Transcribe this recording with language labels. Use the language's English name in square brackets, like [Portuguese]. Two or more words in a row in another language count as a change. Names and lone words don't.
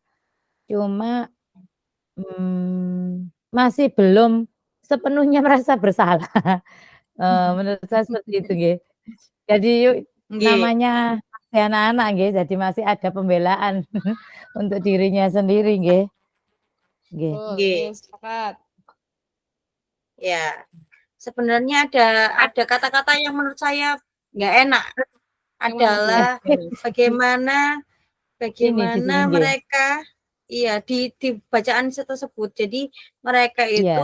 [Indonesian] Cuma masih belum sepenuhnya merasa bersalah. Menurut saya seperti itu nggih. Jadi Nggih. namanya masih anak-anak nggih, jadi masih ada pembelaan untuk dirinya sendiri nggih. Nggih. Betul, Nggih. nggih, sepakat. Ya. Sebenarnya ada kata-kata yang menurut saya nggak enak. Yang mana, Bu? Adalah bagaimana Ini di sini nggih. mereka di bacaan tersebut. Jadi mereka itu